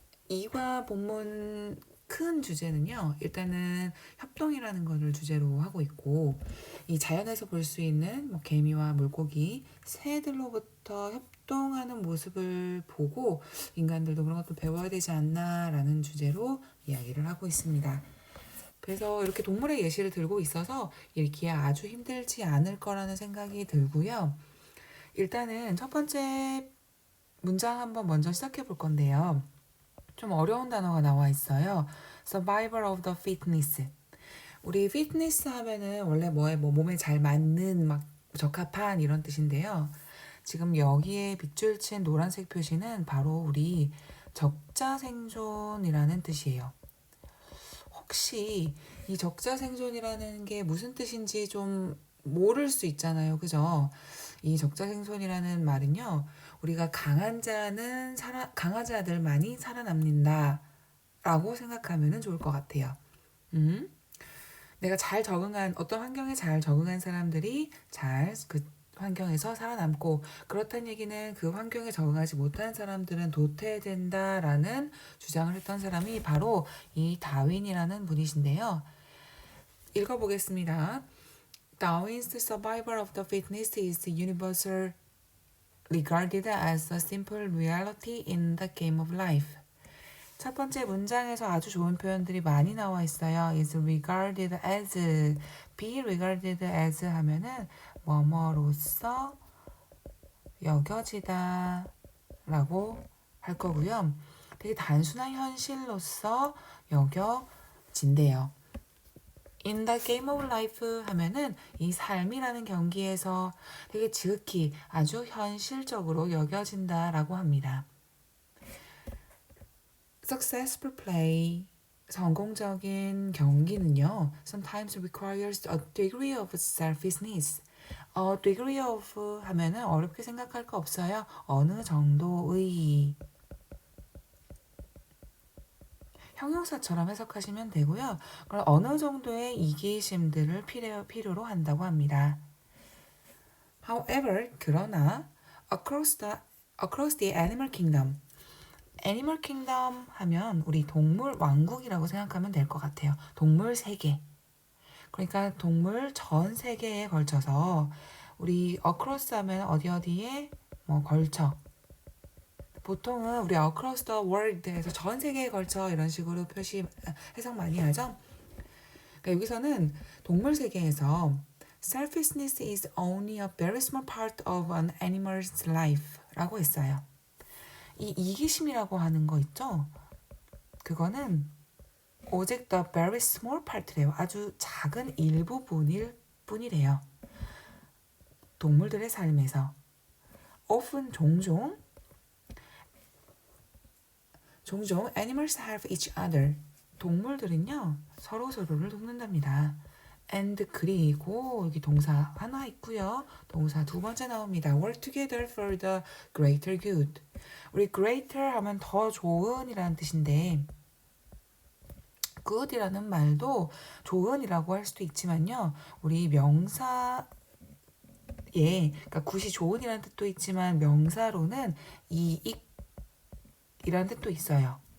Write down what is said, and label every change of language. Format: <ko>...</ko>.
<ko>2과 본문 큰 주제는요, 일단은 협동이라는 것을 주제로 하고 있고, 이 자연에서 볼 수 있는 뭐 개미와 물고기, 새들로부터 협동하는 모습을 보고 인간들도 그런 것도 배워야 되지 않나라는 주제로 이야기를 하고 있습니다. 그래서 이렇게 동물의 예시를 들고 있어서 읽기에 아주 힘들지 않을 거라는 생각이 들고요. 일단은 첫 번째 문장 한번 먼저 시작해 볼 건데요. 좀 어려운 단어가 나와 있어요.</ko> <en>Survival of the fitness.</en> <ko>우리 fitness 하면은 원래 뭐 몸에 잘 맞는 막 적합한 이런 뜻인데요. 지금 여기에 빗줄 친 노란색 표시는 바로 우리 적자생존이라는 뜻이에요. 혹시 이 적자생존이라는 게 무슨 뜻인지 좀 모를 수 있잖아요. 그죠? 이 적자생존이라는 말은요. 우리가 강한 자들만이 살아남는다 라고 생각하면 좋을 것 같아요. 음? 내가 어떤 환경에 잘 적응한 사람들이 잘 그 환경에서 살아남고, 그렇다는 얘기는 그 환경에 적응하지 못한 사람들은 도태된다라는 주장을 했던 사람이 바로 이 다윈이라는 분이신데요. 읽어보겠습니다.</ko> <en>Darwin's survival of the fittest is universal regarded as a simple reality in the game of life.</en> <ko>첫 번째 문장에서 아주 좋은 표현들이 많이 나와 있어요.</ko> <en>is regarded as, be regarded as</en> <ko>하면은 뭐뭐로서 여겨지다 라고 할 거고요. 되게 단순한 현실로서 여겨진대요.</ko> <en>In the game of life</en> <ko>하면은 이 삶이라는 경기에서 되게 지극히 아주 현실적으로 여겨진다라고 합니다.</ko> <en>Successful play,</en> <ko>성공적인 경기는요,</ko> <en>sometimes requires a degree of selfishness.</en> <ko>degree of 하면은 어렵게 생각할 거 없어요. 어느 정도의 형용사처럼 해석하시면 되고요. 그럼 어느 정도의 이기심들을 필요로 한다고 합니다.</ko> <en>However,</en> <ko>그러나</ko> <en>across the animal kingdom,</en> <ko>애니멀 킹덤 하면 우리 동물 왕국이라고 생각하면 될 것 같아요. 동물 세계. 그러니까 동물 전 세계에 걸쳐서 우리 across 하면 어디에 뭐 걸쳐. 보통은 우리</ko> <en>across the world</en> <ko>에서 전 세계에 걸쳐 이런 식으로 해석 많이 하죠. 그러니까 여기서는 동물 세계에서</ko> <en>selfishness is only a very small part of an animal's life 라고 했어요.</en> <ko>이 이기심이라고 하는 거 있죠? 그거는 오직</ko> <en>the very small part</en> <ko>래요. 아주 작은 일부분일 뿐이래요. 동물들의 삶에서.</ko> <en>often</en> <ko>종종</ko> <en>animals help each other.</en> <ko>동물들은요, 서로를 돕는답니다. and 그리고 여기 동사 하나 있고요. 동사 두 번째 나옵니다.</ko> <en>work together for the greater good.</en> <ko>우리 greater 하면 더 좋은이라는 뜻인데 good이라는 말도 좋은이라고 할 수도 있지만요. 우리 명사에 그러니까 굿이 좋은이라는 뜻도 있지만 명사로는 이익이라는 뜻도 있어요.</ko>